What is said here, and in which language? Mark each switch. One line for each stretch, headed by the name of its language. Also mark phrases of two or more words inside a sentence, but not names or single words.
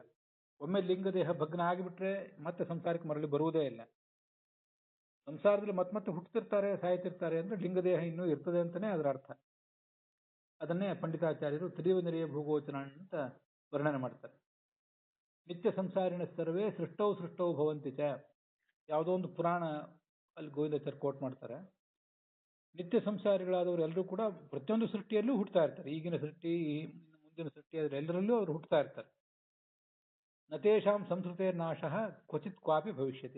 Kannada: ಒಮ್ಮೆ ಲಿಂಗದೇಹ ಭಗ್ನ ಆಗಿಬಿಟ್ರೆ ಮತ್ತೆ ಸಂಸಾರಕ್ಕೆ ಮರಳಿ ಬರುವುದೇ ಇಲ್ಲ. ಸಂಸಾರದಲ್ಲಿ ಮತ್ತೆ ಹುಟ್ಟುತ್ತಿರ್ತಾರೆ, ಸಾಯ್ತಿರ್ತಾರೆ ಅಂದ್ರೆ ಲಿಂಗದೇಹ ಇನ್ನೂ ಇರ್ತದೆ ಅಂತಾನೆ ಅದರ ಅರ್ಥ. ಅದನ್ನೇ ಪಂಡಿತಾಚಾರ್ಯರು ತ್ರಿವನರಿಯ ಭೂಗೋಚನ ಅಂತ ವರ್ಣನೆ ಮಾಡ್ತಾರೆ.
Sanskrit: ನಿತ್ಯ ಸಂಸಾರಿಣ ಸರ್ವೇ ಸೃಷ್ಟೌ ಭವಂತಿ ಚ.
Kannada: ಯಾವುದೋ ಒಂದು ಪುರಾಣ ಅಲ್ಲಿ ಗೋವಿಂದಾಚಾರ್ಯ ಕೋಟ್ ಮಾಡ್ತಾರೆ. ನಿತ್ಯ ಸಂಸಾರಿಗಳಾದವರು ಎಲ್ಲರೂ ಕೂಡ ಪ್ರತಿಯೊಂದು ಸೃಷ್ಟಿಯಲ್ಲೂ ಹುಟ್ಟುತ್ತಾ ಇರ್ತಾರೆ. ಈಗಿನ ಸೃಷ್ಟಿ, ಮುಂದಿನ ಸೃಷ್ಟಿ, ಎಲ್ಲರಲ್ಲೂ ಅವರು ಹುಟ್ಟುತ್ತಾ ಇರ್ತಾರೆ.
Sanskrit: ನತೇಶಾಂ ಸಂಸ್ಕೃತೇ ನಾಶಃ ಕ್ವಚಿತ್ ಕ್ವಾಪಿ ಭವಿಷ್ಯತಿ.